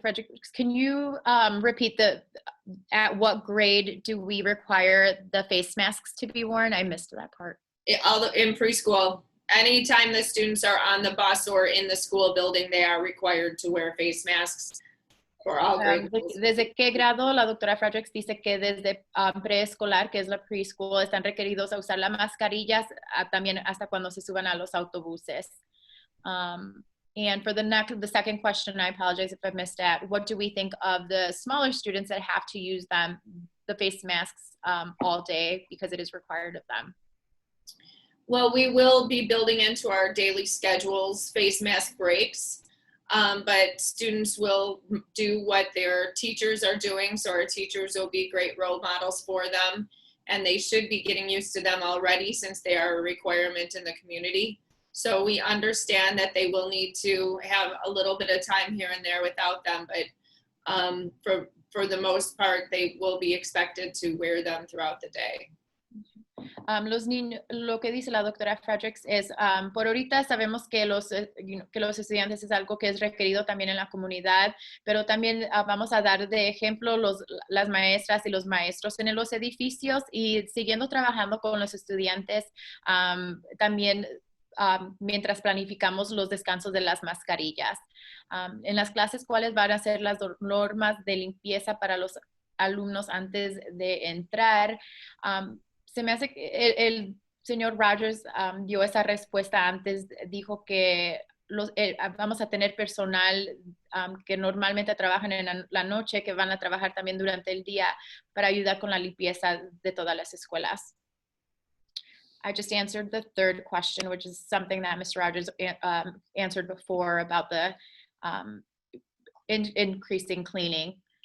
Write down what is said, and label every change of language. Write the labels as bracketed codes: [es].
[en] Frederick, can you repeat at what grade do we require the face masks to be worn? I missed that part. In preschool, anytime the students are on the bus or in the school building, they are required to wear face masks for all grades. [es] ¿Desde qué grado? La doctora Fredericks dice que desde preescolar, que es la preschool, están requeridos a usar las mascarillas también hasta cuando se suban a los autobuses. [en] And for the second question, I apologize if I missed that. What do we think of the smaller students that have to use the face masks all day because it is required of them? Well, we will be building into our daily schedules face mask breaks, but students will do what their teachers are doing. So our teachers will be great role models for them, and they should be getting used to them already since they are a requirement in the community. So we understand that they will need to have a little bit of time here and there without them, but for the most part, they will be expected to wear them throughout the day. [es] Los niños, lo que dice la doctora Fredericks es, por ahorita sabemos que los estudiantes es algo que es requerido también en la comunidad, pero también vamos a dar de ejemplo las maestras y los maestros en los edificios, y siguiendo trabajando con los estudiantes también mientras planificamos los descansos de las mascarillas. En las clases, ¿cuáles van a ser las normas de limpieza para los alumnos antes de entrar? Se me hace que el señor Rogers dio esa respuesta antes, dijo que vamos a tener personal que normalmente trabajan en la noche, que van a trabajar también durante el día para ayudar con la limpieza de todas las escuelas. [en] I just answered the third question, which is something that Mr. Rogers answered before about the increasing cleaning.